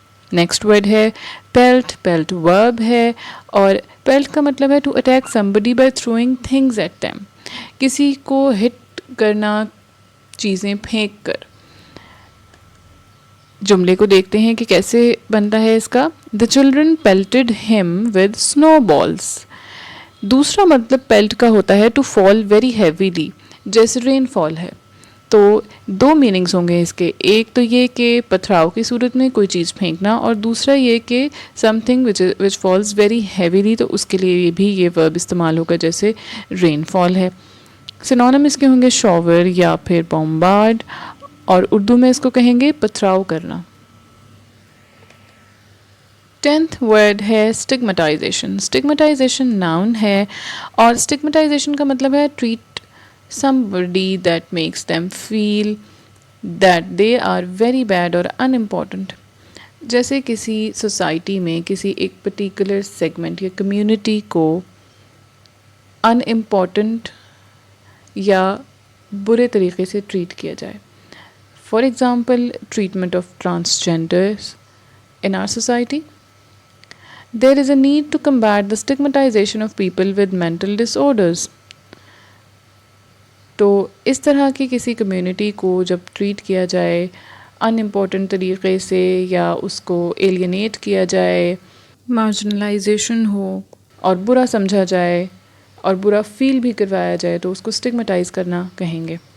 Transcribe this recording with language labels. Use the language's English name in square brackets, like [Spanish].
[Urdu] Next word ہے pellet. Pellet ورب ہے اور پیلٹ کا مطلب ہے [English] To attack somebody by throwing things at them. [Urdu] کسی کو ہٹ کرنا، چیزیں پھینک کر. جملے کو دیکھتے ہیں کہ کیسے بنتا ہے اس کا. [English] The children pelted him with snowballs. [Urdu] دوسرا مطلب پیلٹ کا ہوتا ہے [English] to fall very heavily, [Urdu] جیسے رین فال ہے. تو دو میننگس ہوں گے اس کے. ایک تو یہ کہ پتھراؤ کی صورت میں کوئی چیز پھینکنا، اور دوسرا یہ کہ [English] something which falls very heavily, [Urdu] تو اس کے لیے بھی یہ ورب استعمال ہوگا جیسے رین فال ہے. سنونیم اس کے ہوں گے شاور یا پھر بومبارڈ، اور اردو میں اس کو کہیں گے پتھراؤ کرنا. 10th ورڈ ہے اسٹگمیٹائزیشن. اسٹگمیٹائزیشن ناؤن ہے اور اسٹگمیٹائزیشن کا مطلب ہے [English] Treat somebody that makes them feel that they are very bad or unimportant. [Urdu] جیسے کسی سوسائٹی میں کسی ایک پرٹیکولر سیگمنٹ یا کمیونٹی کو ان امپورٹنٹ یا برے طریقے سے ٹریٹ کیا جائے. [English] For example treatment of transgenders in our society. There is a need to combat the stigmatization of people with mental disorders. [Urdu] تو اس طرح کی کسی کمیونٹی کو جب ٹریٹ کیا جائے ان امپورٹنٹ طریقے سے، یا اس کو ایلینیٹ کیا جائے، مارجنلائزیشن ہو اور برا سمجھا جائے اور برا فیل بھی کروایا جائے، تو اس کو اسٹگمیٹائز کرنا کہیں گے.